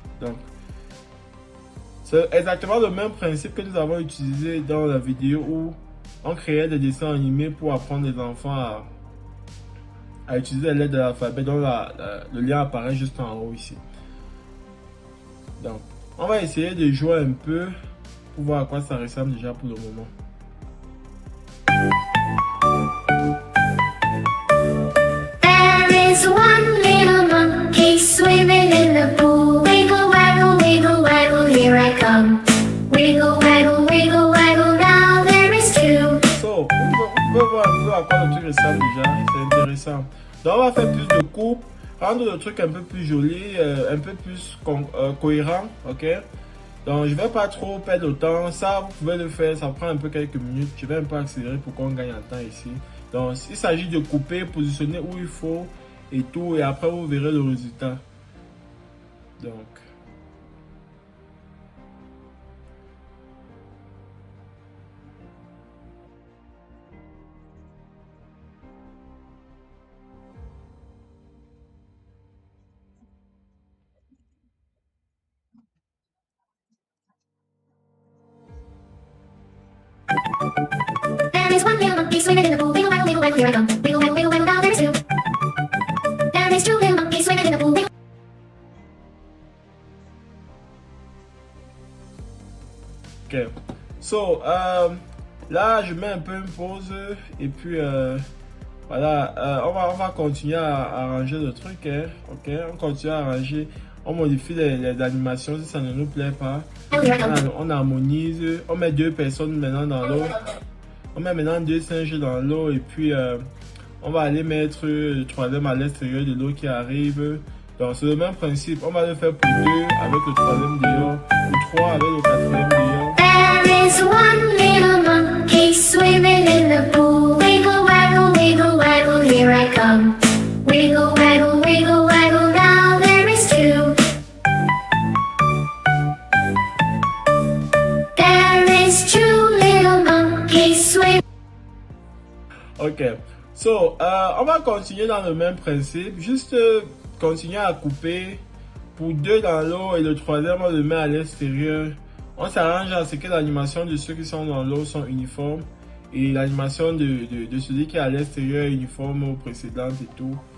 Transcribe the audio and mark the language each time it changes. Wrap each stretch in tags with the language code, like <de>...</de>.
<fr>Donc c'est exactement le même principe que nous avons utilisé dans la vidéo où on créait des dessins animés pour apprendre les enfants à utiliser les lettres de l'alphabet, dont le lien apparaît juste en haut ici. Donc, on va essayer de jouer un peu pour voir à quoi ça ressemble déjà pour le moment.</fr> <en>There is one little monkey swimming in the pool. Wiggle, waggle, wiggle, waggle, here I come. Wiggle, waggle, wiggle, waggle, now there is two.</en> <fr>So, on peut voir un peu à quoi le truc ressemble déjà, c'est intéressant. Donc, on va faire plus de coupes, rendre le truc un peu plus joli, un peu plus cohérent, ok? Donc, je vais pas trop perdre de temps, ça vous pouvez le faire, ça prend un peu quelques minutes, je vais un peu accélérer pour qu'on gagne en temps ici. Donc, il s'agit de couper, positionner où il faut et tout, et après vous verrez le résultat. Donc...</fr> <en>There is one little monkey swimming in the pool. Wiggle, waggle, wiggle, waggle, here I come. Wiggle, waggle, wiggle, waggle, now there is two. There is two little monkeys swimming in the pool. Wiggle.</en> <fr>Ok, so là je mets un peu une pause et puis voilà, on va continuer à arranger le truc, hein, ok, on continue à arranger, on modifie les animations si ça ne nous plaît pas, on harmonise, on met 2 personnes maintenant dans l'eau, on met maintenant 2 singes dans l'eau et puis on va aller mettre le troisième à l'extérieur de l'eau qui arrive. Donc c'est le même principe, on va le faire pour 2 avec le troisième dehors, pour 3 avec le quatrième dehors.</fr> <en>There is one little monkey swimming in the pool. Wiggle, waggle, wiggle, waggle, here I come. Wiggle, waggle, wiggle, waggle, now there is two. There is two little monkeys swimming.</en> <fr>Ok, so on va continuer dans le même principe, juste continuer à couper pour 2 dans l'eau et le troisième on le met à l'extérieur. On s'arrange à ce que l'animation de ceux qui sont dans l'eau sont uniformes et l'animation de celui qui est à l'extérieur est uniforme aux précédentes et tout.</fr>